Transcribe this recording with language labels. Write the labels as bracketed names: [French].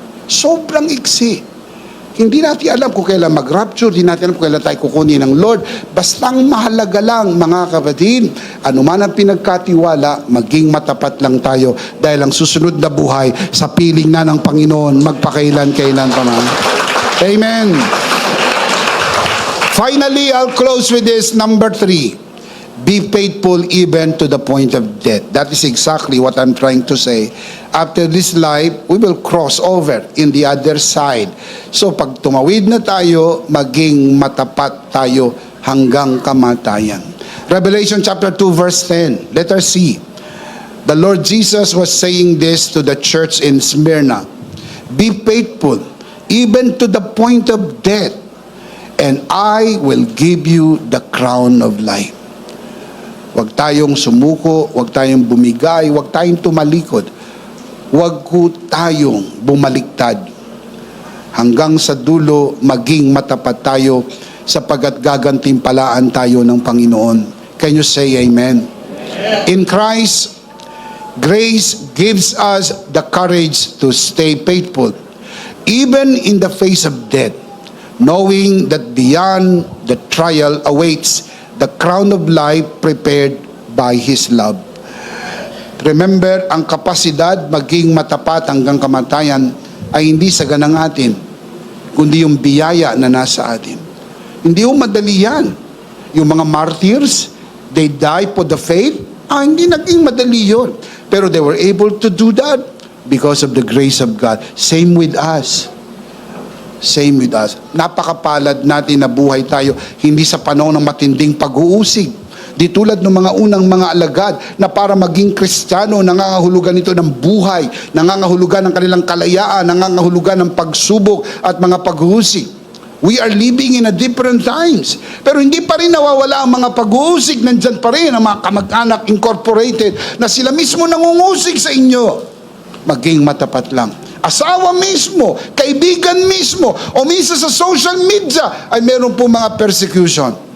[Filipino] Sobrang iksi. Hindi natin alam kung kailan mag-rapture, hindi natin alam kung kailan tayo kukunin ng Lord. Bastang mahalaga lang, mga kapatid, anuman ang pinagkatiwala, maging matapat lang tayo dahil ang susunod na buhay sa piling na ng Panginoon, magpakailan-kailan pa man. Amen. [English] Finally, I'll close with this, number 3. Be faithful even to the point of death. That is exactly what I'm trying to say. After this life, we will cross over in the other side. [Filipino] So pag tumawid na tayo, maging matapat tayo hanggang kamatayan. [English] Revelation chapter 2 verse 10, letter C. The Lord Jesus was saying this to the church in Smyrna. Be faithful even to the point of death, and I will give you the crown of life. [Filipino] Huwag tayong sumuko, huwag tayong bumigay, huwag tayong tumalikod. Huwag ko tayong bumaliktad. Hanggang sa dulo, maging matapat tayo sapagkat gagantimpalaan tayo ng Panginoon. [English] Can you say amen? In Christ, grace gives us the courage to stay faithful, even in the face of death, knowing that beyond the trial awaits the crown of life prepared by His love. Remember, [Filipino] ang kapasidad maging matapat hanggang kamatayan ay hindi sa ganang atin, kundi yung biyaya na nasa atin. Hindi yung madali yan. Yung mga martyrs, [English] they die for the faith. [Filipino] Hindi naging madali yun. Pero [English] they were able to do that because of the grace of God. Same with us. Same with us. [Filipino] Napakapalad natin na buhay tayo hindi sa panahon ng matinding pag-uusig. Di tulad ng mga unang mga alagad na para maging Kristiyano, nangangahulugan ito ng buhay, nangangahulugan ng kanilang kalayaan, nangangahulugan ng pagsubok at mga pag-uusig. [English] We are living in a different times. [Filipino] Pero hindi pa rin nawawala ang mga pag-uusig. Nandyan pa rin ang mga kamag-anak incorporated na sila mismo nangungusig sa inyo. Maging matapat lang. Asawa mismo, kaibigan mismo, o minsan sa social media ay meron po mga persecution.